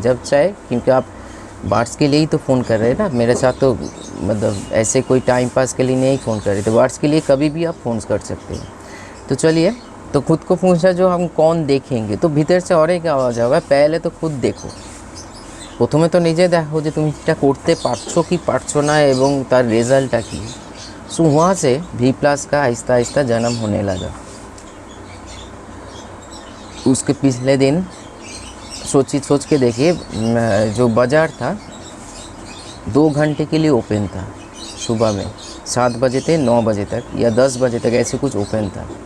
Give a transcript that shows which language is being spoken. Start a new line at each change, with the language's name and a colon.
Hindi: जब चाहे, क्योंकि आप बर्ड्स के लिए ही तो फ़ोन कर रहे हैं ना मेरे साथ, तो मतलब ऐसे कोई टाइम पास के लिए नहीं फ़ोन कर रहे, तो बर्ड्स के लिए कभी भी आप फ़ोन कर सकते हैं। तो चलिए, तो खुद को पूछा जो हम कौन देखेंगे, तो भीतर से और एक आवाज़ होगा, पहले तो खुद देखो,
Bangla: প্রথমে তো নিজে দেখো যে তুমি এটা করতে পারছো কি পারছো না এবং তার রেজাল্টটা কী।
Hindi: सो वहाँ से V+ का आहिस्ता आहिस्ता जन्म होने लगा। उसके पिछले दिन सोच के देखिए, जो बाज़ार था 2 घंटे के लिए ओपन था। सुबह में 7 बजे से 9 बजे तक या 10 बजे तक ऐसे कुछ ओपन था।